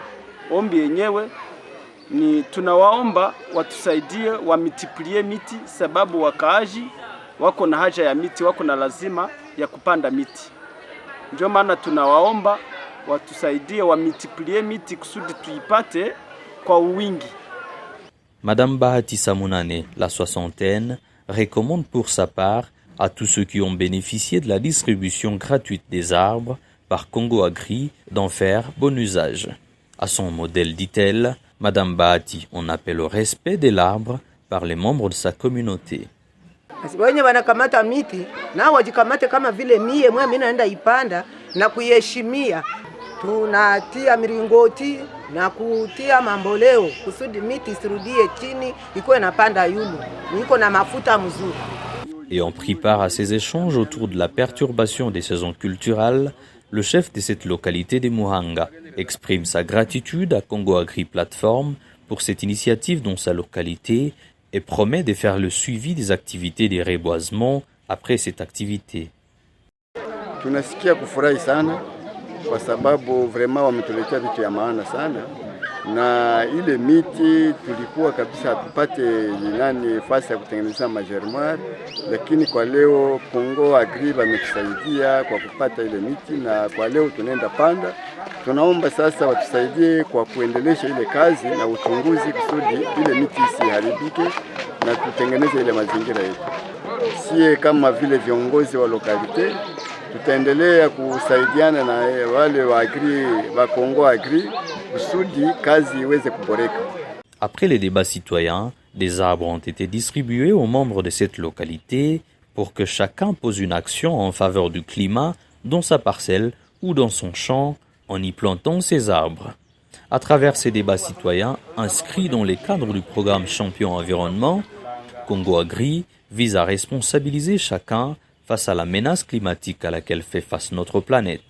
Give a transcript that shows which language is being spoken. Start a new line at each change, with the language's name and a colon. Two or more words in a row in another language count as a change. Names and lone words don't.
Swahili: Ombi yenyewe ni tunawaomba watusaidie wamultiplie miti, sababu wakaaji wako na haja ya miti, wako na lazima ya kupanda miti. Ndio maana tunawaomba watusaidie wamultiplie miti kusudi tuipate kwa wingi.
French: Madame Bahati Samunane, la soixantaine, recommande pour sa part à tous ceux qui ont bénéficié de la distribution gratuite des arbres par Congo Agri d'en faire bon usage. À son modèle, dit-elle, Madame Bahati en appelle au respect de l'arbre par les membres de sa communauté.
Swahili: Wenye wanakamata miti na wajikamate kama vile mie mimi naenda ipanda na kuiheshimia. Tunatia miringoti na kutia mamboleo kusudi miti isirudie chini, iko napanda yulu, iko na mafuta mzuri.
French: Et en prit part à ces échanges autour de la perturbation des saisons culturelles, le chef de cette localité de Muhanga exprime sa gratitude à Congo Agri Platform pour cette initiative dans sa localité et promet de faire le suivi des activités de reboisement après cette activité.
Swahili: Tunasikia kufurahi sana kwa sababu vraiment wametuletea vitu ya maana sana, na ile miti tulikuwa kabisa hatupate fasi ya kutengeneza magermoire, lakini kwa leo Congo Agri wametusaidia kwa kupata ile miti, na kwa leo tunaenda panda. Tunaomba sasa watusaidie kwa kuendelesha ile kazi na uchunguzi kusudi ile miti isiharibike na tutengeneze ile mazingira yetu. Sie kama vile viongozi wa lokalite tutaendelea kusaidiana na wale wa Congo Agri kusudi kazi iweze kuboreka.
French: Après les débats citoyens, des arbres ont été distribués aux membres de cette localité pour que chacun pose une action en faveur du climat dans sa parcelle ou dans son champ en y plantant ses arbres. À travers ces débats citoyens inscrits dans les cadres du programme Champion Environnement, Congo Agri vise à responsabiliser chacun face à la menace climatique à laquelle fait face notre planète.